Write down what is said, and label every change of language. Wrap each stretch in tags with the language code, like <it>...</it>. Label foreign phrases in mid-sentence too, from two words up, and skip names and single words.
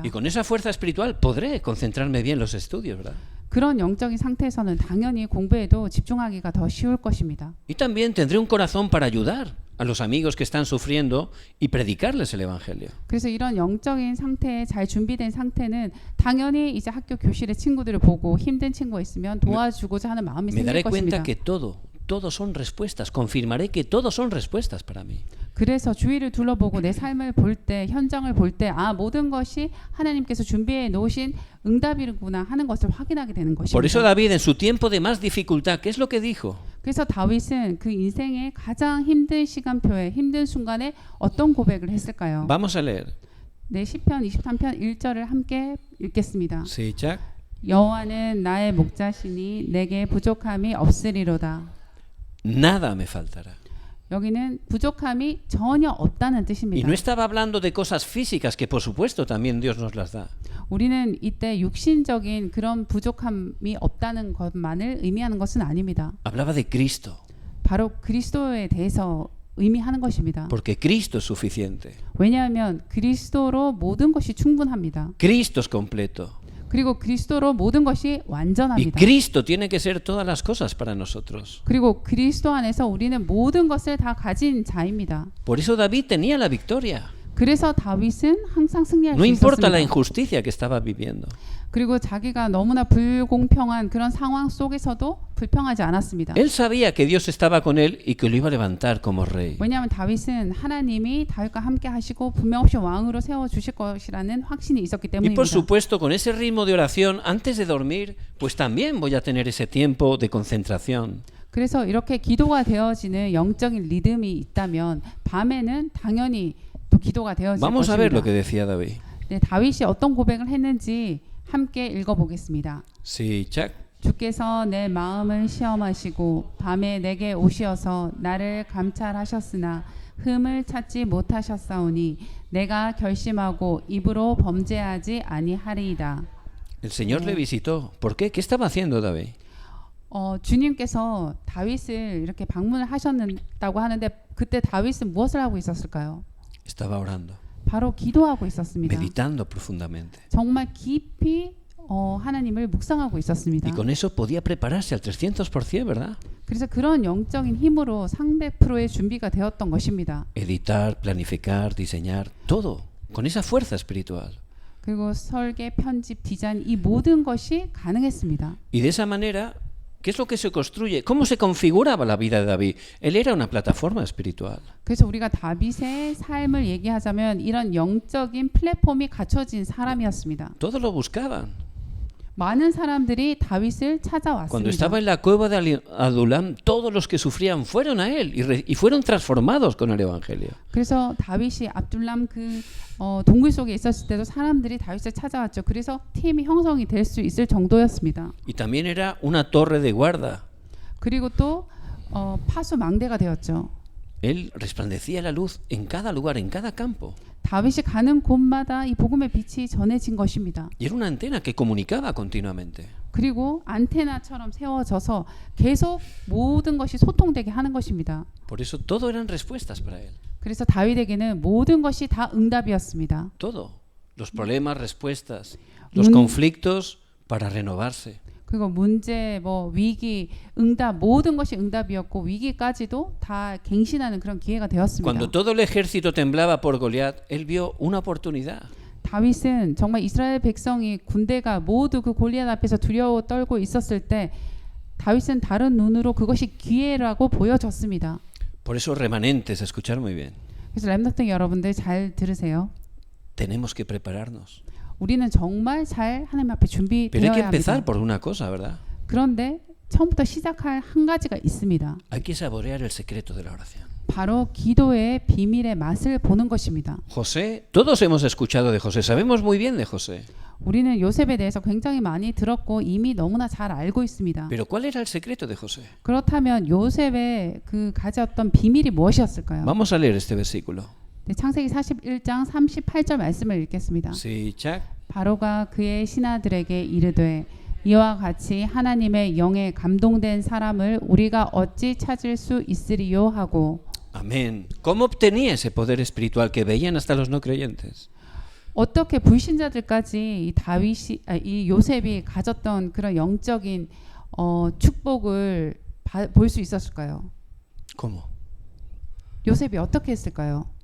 <es>Y con esa fuerza espiritual podré concentrarme bien en los estudios, ¿verdad?</es> <ko>그런 영적인 상태에서는 당연히 공부에도 집중하기가 더 쉬울 것입니다.</ko> <es>Y también tendré un corazón para ayudar a los amigos que están sufriendo y predicarles el Evangelio.</es> <ko>그래서 이런 영적인 상태에 잘 준비된 상태는 당연히 이제 학교 교실의 친구들을 보고 힘든 친구가 있으면 도와주고자 하는 마음이</ko> <es>Me daré</es> <ko>생길</ko> <es>cuenta</es> <ko>것입니다.</ko> <es>que todo son respuestas. Confirmaré que todo son respuestas para mí.</es> <ko>그래서 주위를 둘러보고 내 삶을 볼 때, 현장을 볼 때, 모든 것이 하나님께서 준비해 놓으신 응답이구나 하는 것을 확인하게 되는</ko> <es>Por eso</es> <ko>것입니다.</ko> <es>David, en su tiempo de más dificultad, ¿qué es lo que dijo?</es> <ko>그래서 다윗은 그 인생의 가장 힘든 시간표에 힘든 순간에 어떤 고백을 했을까요?</ko> <es>Vamos a leer.</es> <ko>네, 시편 23편 1절을 함께 읽겠습니다. 시작. 여호와는 나의 목자시니 내게 부족함이 없으리로다.</ko> <es>Nada me faltará.</es> <ko>여기는 부족함이 전혀 없다는</ko> <es>Y</es> <ko>뜻입니다.</ko> <es>no estaba hablando de cosas físicas que por supuesto también Dios nos las da.</es> <ko>우리는 이때 육신적인 그런 부족함이 없다는 것만을 의미하는 것은 아닙니다.</ko> <es>Hablaba de Cristo,</es> <ko>바로 그리스도에 대해서 의미하는 것입니다.</ko> <es>porque Cristo es suficiente.</es> <ko>왜냐하면 그리스도로 모든 것이 충분합니다.</ko> <es>Cristo es completo.</es> <ko>그리고 그리스도로 모든 것이</ko> <es>Y</es> <ko>완전합니다.</ko> <es>Cristo tiene que ser todas las cosas para nosotros.</es> <ko>그리고 그리스도 안에서 우리는 모든 것을 다 가진 자입니다.</ko> <es>Por eso David tenía la victoria.</es> <ko>그래서 다윗은 항상 승리할</ko> <es>No</es> <ko>수</ko> <es>importa la</es> <ko>있었습니다.</ko> <es>injusticia que estaba viviendo.</es> <ko>그리고 자기가 너무나 불공평한 그런 상황 속에서도 불평하지 않았습니다.</ko> <es>Él sabía que Dios estaba con él y que lo iba a levantar como rey.</es> <ko>왜냐하면 다윗은 하나님이 다윗과 함께 하시고 분명없이 왕으로 세워주실 것이라는 확신이 있었기</ko> <es>Y</es> <ko>때문입니다.</ko> <es>por supuesto, con ese ritmo de oración, antes de dormir, pues también voy a tener ese tiempo de concentración.</es> <ko>그래서 이렇게 기도가 되어지는 영적인 리듬이 있다면 밤에는 당연히 또 기도가 되어질</ko> <es>Vamos a ver lo que</es> <ko>것입니다.</ko> <es>decía David.</es> <ko>네, 다윗이 어떤 고백을 했는지 함께 읽어보겠습니다. 시작. 주께서 내 마음을 시험하시고 밤에 내게 오시어서 나를 감찰하셨으나 흠을 찾지 못하셨사오니 내가 결심하고 입으로 범죄하지 아니하리이다.</ko> <es>El Señor le visitó. ¿Por qué? ¿Qué estaba haciendo David?</es> <ko>주님께서 다윗을 이렇게 방문을 하셨다고 하는데 그때 다윗은 무엇을 하고 있었을까요?</ko> <es>Estaba orando,</es> <ko>바로 기도하고 있었습니다.</ko> <es>meditando profundamente.</es> <ko>정말 깊이 하나님을 묵상하고 있었습니다.</ko> <es>Y con eso podía prepararse al 300%, ¿verdad?</es> <ko>그래서 그런 영적인 힘으로 300%의 준비가 되었던 것입니다.</ko> <es>Editar, planificar, diseñar, todo. Con esa fuerza espiritual.</es> <ko>그리고 설계, 편집, 디자인 이 모든 것이 가능했습니다.</ko> <es>Y de esa manera, ¿qué es lo que se construye? ¿Cómo se configuraba la vida de David? Él era una plataforma espiritual.</es> <ko>그래서 우리가 다윗의 삶을 얘기하자면 이런 영적인 플랫폼이 갖춰진 사람이었습니다.</ko> <es>Todos lo buscaban.</es> <ko>많은 사람들이 다윗을</ko> <es>Cuando</es> <ko>찾아왔습니다.</ko> <es>estaba en la cueva de Adulam, todos los que sufrían fueron a él y fueron transformados con el Evangelio.</es> <ko>그래서 다윗이 압둘람 그 동굴 속에 있었을 때도 사람들이 다윗을 찾아왔죠. 그래서 팀이 형성이 될 수 있을 정도였습니다.</ko> <es>Y también era una torre de guarda.</es> <ko>그리고 또 파수망대가 되었죠.</ko> <es>Él resplandecía la luz en cada lugar, en cada campo.</es> <ko>다윗이 가는 곳마다 이 복음의 빛이 전해진 것입니다.</ko> <es>Y era una antena que comunicaba continuamente.</es> <ko>그리고 안테나처럼 세워져서 계속 모든 것이 소통되게 하는 것입니다.</ko> <es>Por eso todo eran respuestas para él.</es> <ko>그래서 다윗에게는 모든 것이 다 응답이었습니다.</ko> <es>Todo. Los problemas, respuestas. Los</es> <ko>문-</ko> <es>conflictos para renovarse.</es> <ko>그리고 문제, 위기, 응답 모든 것이 응답이었고 위기까지도 다 갱신하는 그런 기회가 되었습니다.</ko> <es>Cuando todo el ejército temblaba por Goliat, él vio una oportunidad.</es> <ko>다윗은 정말 이스라엘 백성이 군대가 모두 그 골리앗 앞에서 두려워 떨고 있었을 때 다윗은 다른 눈으로 그것이 기회라고 보여졌습니다.</ko> <es>Por eso, remanentes, escuchar muy bien.</es> <ko>그래서 렘넌트 여러분들 잘 들으세요.</ko> <es>Tenemos que prepararnos.</es> <ko>우리는 정말 잘 하나님 앞에</ko> <es>Pero hay que</es> <ko>준비되어야</ko> <es>empezar</es> <ko>합니다.</ko> <es>por una cosa, ¿verdad?</es> <ko>그런데 처음부터 시작할 한 가지가 있습니다.</ko> <es>Hay que saborear el secreto de la oración.</es> <ko>바로 기도의 비밀의 맛을 보는 것입니다.</ko> <es>José, todos hemos escuchado de José, sabemos muy bien de José.</es> <ko>우리는 요셉에 대해서 굉장히 많이 들었고 이미 너무나 잘 알고 있습니다.</ko> <es>Pero ¿cuál era el secreto de José?</es> <ko>그렇다면 요셉의 그 가졌던 비밀이 무엇이었을까요?</ko> <es>Vamos a leer este versículo.</es> <ko>네, 창세기 41장 38절 말씀을 읽겠습니다.</ko> <es>Sí, Chuck.</es> <ko>바로가 그의 신하들에게 이르되 이와 같이 하나님의 영에 감동된 사람을 우리가 어찌 찾을 수 있으리요 하고.</ko> <es>Amén. ¿Cómo obtenía ese poder espiritual que veían hasta los no creyentes?</es> <ko>어떻게 불신자들까지 이 요셉이 가졌던 그런 영적인 축복을 볼 수 있었을까요?</ko> <es>¿Cómo?</es> <ko>요셉이 어떻게 했을까요?</ko>